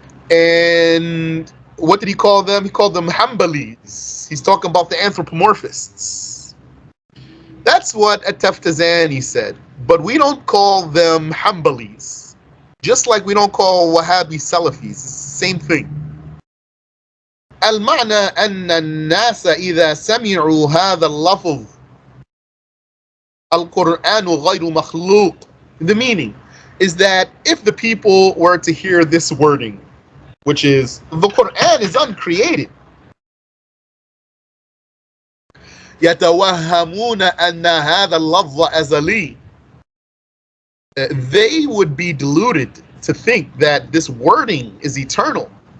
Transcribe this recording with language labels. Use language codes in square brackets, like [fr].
[en] And what did he call them? He called them Hanbalis. He's talking about the anthropomorphists. That's what At-Taftazani said. But we don't call them Hanbalis. Just like we don't call Wahhabi Salafis. It's the same thing. [ar] المعنى أن الناس إذا سمعوا هذا اللفظ القرآن غير مخلوق. [en] The meaning is that if the people were to hear this wording, which is the Qur'an is uncreated, [ar] يتوهمون أن هذا اللفظ أزلي, [en] they would be deluded to think that this wording is eternal.